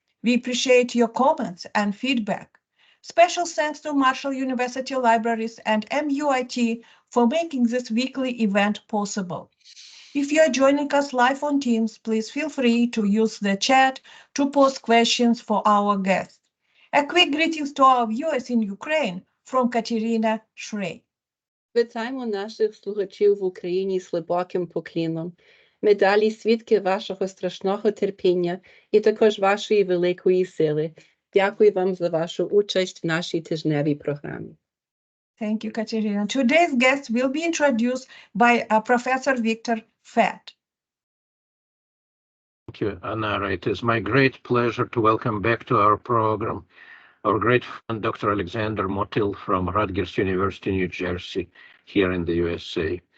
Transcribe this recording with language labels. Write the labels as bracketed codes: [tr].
[en] We appreciate your comments and feedback. Special thanks to Marshall University Libraries and MUIT for making this weekly event possible. If you are joining us live on Teams, please feel free to use the chat to post questions for our guests. A quick greetings to our viewers in Ukraine from Katerina Shrey. [uk] Вітаємо наших слухачів в Україні з глибоким поклоном. Ми далі свідки вашого страшного терпіння і також вашої великої сили. Дякую вам за вашу участь в нашій тижневій програмі. [en] Thank you, Katerina. Today's guest will be introduced by Professor Victor Fett. Thank you, Anara. It is my great pleasure to welcome back to our program our great friend, Dr. Alexander Motyl from Rutgers University, New Jersey, here in the USA.